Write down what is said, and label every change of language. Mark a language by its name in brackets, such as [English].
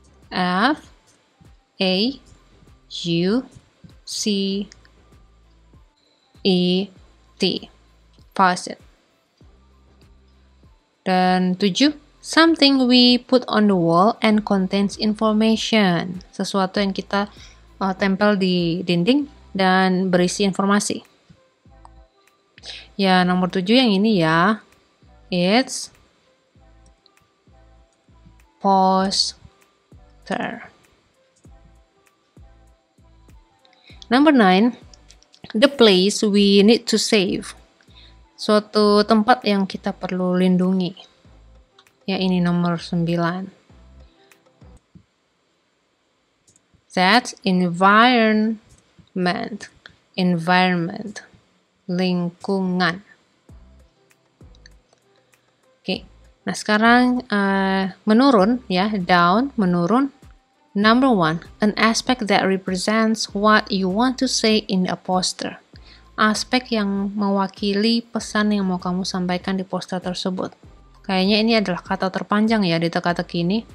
[English] F A U C E T. Faucet. [Indonesian] Dan 7. [English] Something we put on the wall and contains information. [Indonesian] Sesuatu yang kita tempel di dinding dan berisi informasi. Ya, nomor 7 yang ini ya. [English] It's poster. Number 9. The place we need to save. [Indonesian] Suatu tempat yang kita perlu lindungi. Ya, ini nomor 9. [English] That's environment. Environment. [Indonesian] Lingkungan. Oke. Nah, sekarang menurun ya, down, menurun. [English] Number 1, an aspect that represents what you want to say in a poster. [Indonesian] Aspek yang mewakili pesan yang mau kamu sampaikan di poster tersebut. Kayaknya ini adalah kata terpanjang ya di teka-teki ini.